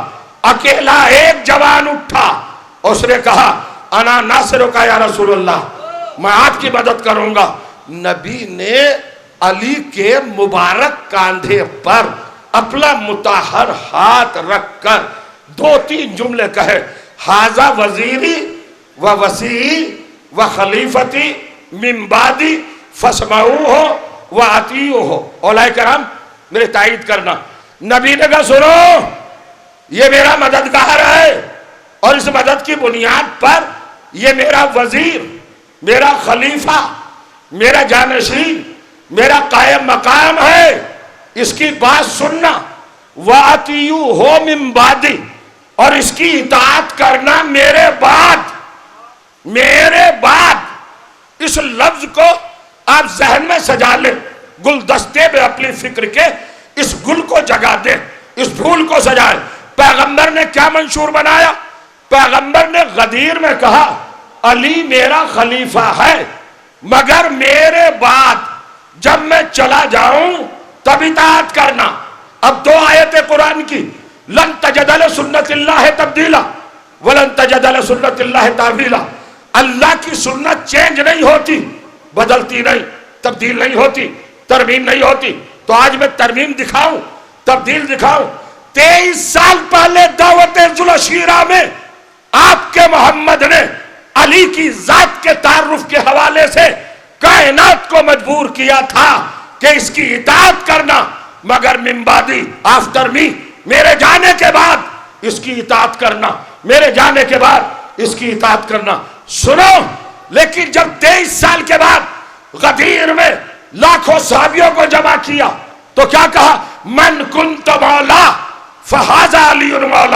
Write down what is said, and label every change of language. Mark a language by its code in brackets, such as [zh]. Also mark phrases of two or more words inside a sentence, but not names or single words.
[ur] اکیلا ایک جوان اٹھا، اس نے کہا [ar] انا ناصرک یا رسول اللہ، [ur] میں آپ کی مدد کروں گا. نبی نے علی کے مبارک کاندھے پر اپنا مطہر ہاتھ رکھ کر 2-3 جملے کہے، [ar] ھذا وزیری و وسیعی و خلیفتی من بعدی فاسمعوہ و اطیعوہ. [ur] علماء کرام میرے تائید کرنا، نبی نے کہا سنو، یہ میرا مددگار ہے اور اس مدد کی بنیاد پر یہ میرا وزیر، میرا خلیفہ، میرا جانشین، میرا قائم مقام ہے، اس کی بات سننا. [ar] وَأَطِيعُوهُ مِن بَعْدِي، [ur] اور اس کی اطاعت کرنا میرے بعد. میرے بعد، اس لفظ کو آپ ذہن میں سجا لیں، گلدستے میں اپنی فکر کے اس گل کو جگا دیں، اس پھول کو سجائیں. پیغمبر نے کیا منشور بنایا؟ پیغمبر نے غدیر میں کہا علی میرا خلیفہ ہے، مگر میرے بعد جب میں چلا جاؤں تب اطاعت کرنا. اب 2 آیتیں قرآن کی، [ar] لن تجد لسنت اللہ تبدیلا ولن تجد لسنت اللہ تعویلا. [ur] اللہ کی سنت چینج نہیں ہوتی، بدلتی نہیں، تبدیل نہیں ہوتی، ترمیم نہیں ہوتی. تو آج میں ترمیم دکھاؤں، تبدیل دکھاؤں. 23 سال پہلے دعوت ذوالشیرہ میں آپ کے محمد نے علی کی ذات کے تعارف کے حوالے سے کائنات کو مجبور کیا تھا کہ اس کی اطاعت کرنا، مگر [ar] من بعدی، [en] after me, [ur] میرے جانے کے بعد اس کی اطاعت کرنا، میرے جانے کے بعد اس کی اطاعت کرنا. سنو، لیکن جب 23 سال کے بعد غدیر میں لاکھوں صحابیوں کو جمع کیا تو کیا کہا؟ [ar] من کنت مولا فہذا علی مولا.